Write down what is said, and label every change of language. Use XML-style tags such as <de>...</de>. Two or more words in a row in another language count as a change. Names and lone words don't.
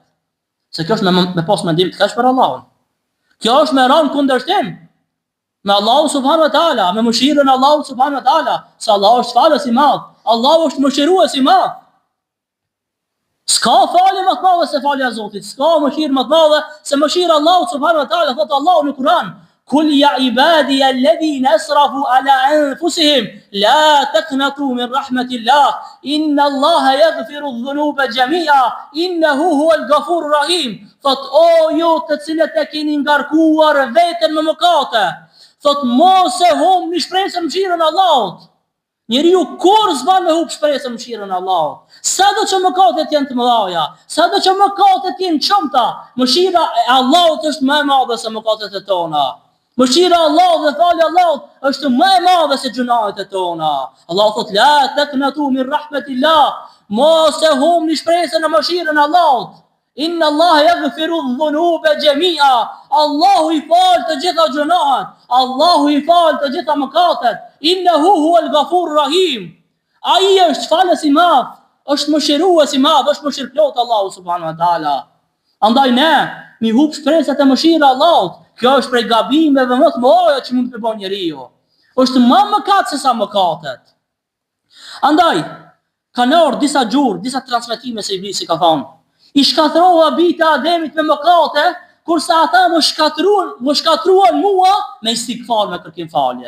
<sq>Se kjo është me pas mendim të keq për Allahun. Kjo është me rënë kundërshtim me Allahu</sq> <ar>سبحانه وتعالى,</ar> <sq>me mëshirën e Allahut</sq> <ar>سبحانه وتعالى,</ar> <sq>se Allahu është falës i madh, Allahu është mëshirues i madh. S'ka falje më të madhe se falja e Zotit, s'ka mëshirë më të madhe se mëshira e Allahut</sq> <ar>سبحانه وتعالى.</ar> <sq>Thot Allahu në Kur'an:</sq> <ar>"قل يا عبادي الذين أسرفوا على أنفسهم لا تقنطوا من رحمة الله إن الله يغفر الذنوب جميعا إنه هو الغفور الرحيم."</ar> <sq>Thot o ju të cilët e keni ngarkuar veten me mëkate, thot mos e humni shpresën në mëshirën e Allahut. Njeriu kur s'ban me humb shpresën në mëshirën e Allahut. Sado që mëkatet janë të mëdha, sado që mëkatet janë çumta, mëshira e Allahut është më e madhe se mëkatet e tona. Mëshira e Allahut dhe falja e Allahut është më e madhe se gjunahet e tona. Allahu thot</sq> <ar>لا تقنطوا من رحمة الله,</ar> <sq>mos e humni shpresën në mëshirën e Allahut.</sq> <ar>إن الله يغفر الذنوب جميعا.</ar> <sq>Allahu i fal të gjitha gjunahet. Allahu i fal të gjitha mëkatet.</sq> <ar>إنه هو الغفور الرحيم.</ar> <sq>Ai është falës i madh, është mëshirues i madh, është mëshirëplot Allahu</sq> <ar>سبحانه وتعالى.</ar> <sq>Andaj ne mi humb shpresat e mëshirës së Allahut. Kjo është prej gabimeve më të mëdha që mund të bëjë njeriu. Është më mëkat se sa mëkatet. Andaj kanë ardhur disa gjurë, disa transmetime se Iblisi ka thonë: I shkatrova bita Ademit me mëkate, kurse ata më shkatruan mua me istikfar, me kërkim falje.</sq>